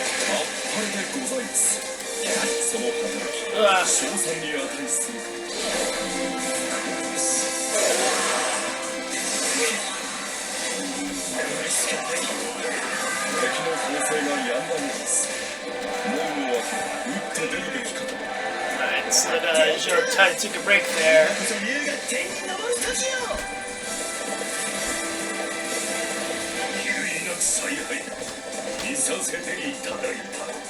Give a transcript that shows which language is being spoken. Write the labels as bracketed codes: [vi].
[ja] あっぱれでございます。その働き、賞賛に値する。敵の攻勢がやんだのです。門を開け、打って出るべきかと。 [en] Alright, so Zhou tried to take a break there. [ja] 有意なく采配、見させていただいた。